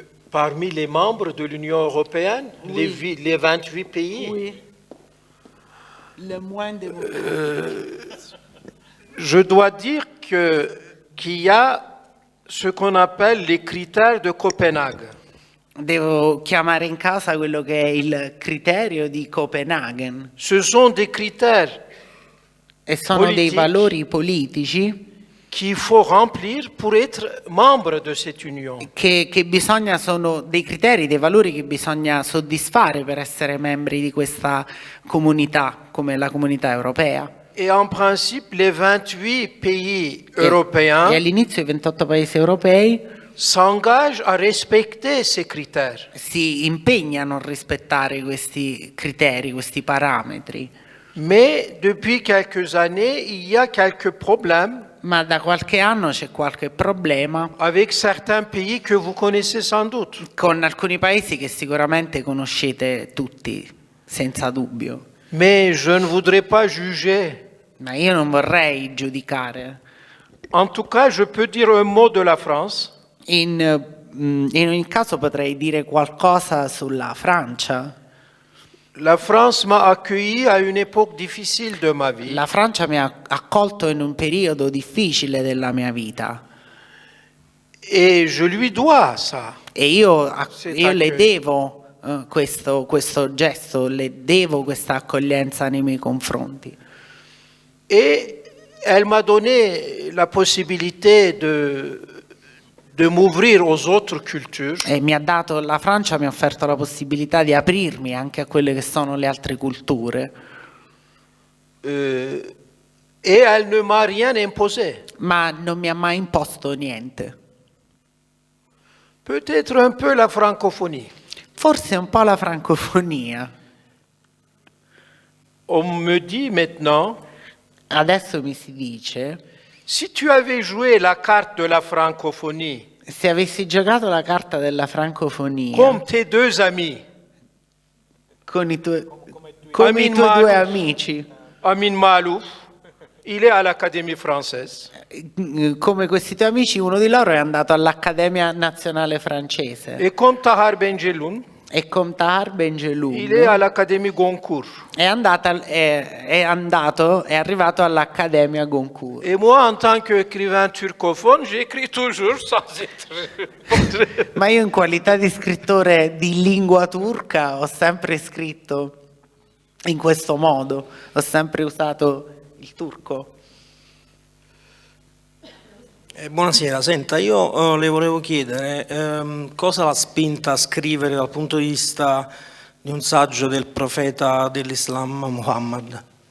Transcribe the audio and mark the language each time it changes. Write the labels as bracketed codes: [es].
[fr] Parmi les membres de l'Union européenne, Oui. les 28 pays, Oui. Le moins démocratique. je dois dire qu'il y a ce qu'on appelle les critères de Copenaghen. [it] Devo chiamare in casa quello che è il criterio di Copenaghen. [fr] Ce sont des critères [it] E sono dei Politici. valori politici [fr] qu'il faut remplir pour être membre de cette union. [it] che sono dei criteri, dei valori che bisogna soddisfare per essere membri di questa comunità, come la comunità europea. [fr] Et en principe, les 28 pays [it] E [fr] européens [it] all'inizio i 28 paesi europei [fr] s'engagent à respecter ces critères. [it] si impegnano a rispettare questi criteri, questi parametri, [fr] Mais depuis quelques années, il y a quelques problèmes [it] ma da qualche anno c'è qualche problema [fr] avec certains pays que vous connaissez sans doute. [it] con alcuni paesi che sicuramente conoscete tutti, senza dubbio. [fr] Mais je ne voudrais pas juger. [it] Ma io non vorrei giudicare. [fr] En tout cas, je peux dire un mot de la France. [it] In ogni caso potrei dire qualcosa sulla Francia. [fr] La France m'a accueilli à une époque difficile de ma vie. [it] La Francia mi ha accolto in un periodo difficile della mia vita [fr] Et je lui dois ça. [it] e io le [fr] accueil. [it] devo questo gesto, le devo questa accoglienza nei miei confronti. [fr] Et elle m'a donné la possibilité de m'ouvrir aux autres cultures. [it] E la Francia mi ha offerto la possibilità di aprirmi anche a quelle che sono le altre culture, [fr] Et elle ne m'a rien imposé. [it] ma non mi ha mai imposto niente. [fr] Peut-être un peu la francophonie. [it] Forse un po' la francofonia. [fr] on me dit maintenant, [it] Adesso mi si dice, [fr] si tu avais joué la carte de la francophonie [it] se avessi giocato la carta della francofonia [fr] comme tes deux amis, [it] con come i tuoi due amici, [fr] Amin Malouf, il est à l'Académie française, [it] come questi tuoi amici, uno di loro è andato all'Accademia Nazionale Francese [fr] et comme Tahar Benjeloun, [it] e con Tahar il est Benjeloun [fr] à l'Académie Goncourt. [it] è arrivato all'Accademia Goncourt. [fr] Et moi, en tant qu'écrivain turcophone, j'écris toujours sans être... [it] Ma io in qualità di scrittore di lingua turca ho sempre scritto in questo modo, ho sempre usato il turco. Buonasera, senta, io le volevo chiedere cosa l'ha spinta a scrivere dal punto di vista di un saggio del profeta dell'Islam Muhammad.